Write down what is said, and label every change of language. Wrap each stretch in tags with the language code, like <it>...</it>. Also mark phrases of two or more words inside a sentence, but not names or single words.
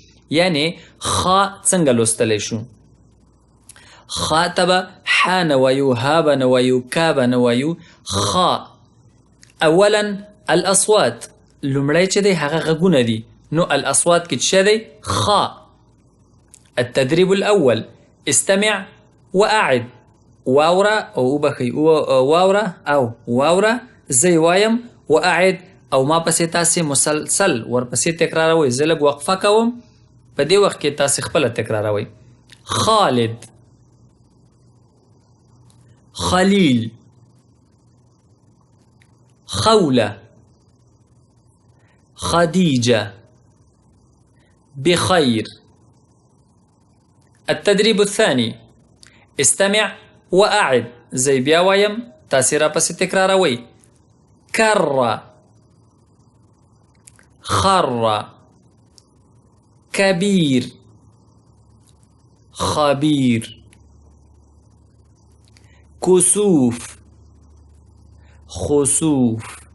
<ps>یعنی خا څنګه لوستلی شو؟ خا ته به ح نه وایو، ها به نه وایو، کا به نه وایو. خا</ps> <ar>اولا الاصوات</ar> <ps>لومړی چې دی هغه غږونه دي، نو الاصوات کې څه دی؟ خا.</ps> <ar>التدريب الاول استمع واعد،</ar> <ps>واوره او وبخي واوره او واوره زي وایم واعد او ما پسې تاسې مسلسل ورپسې تکراروئ. زه لږ وقفه کوم، په دې وخت کې تاسې خپله تکراروئ. خالد، خلیل، خوله،</ps> <ar>خديجة، بخير. التدريب الثاني استمع وأعد،</ar> <ps>زي بیا وایم تاسې راپسې تکراروئ.</ps> <ar>كر، خر، كبير، خبير. كسوف، خسوف.</ar>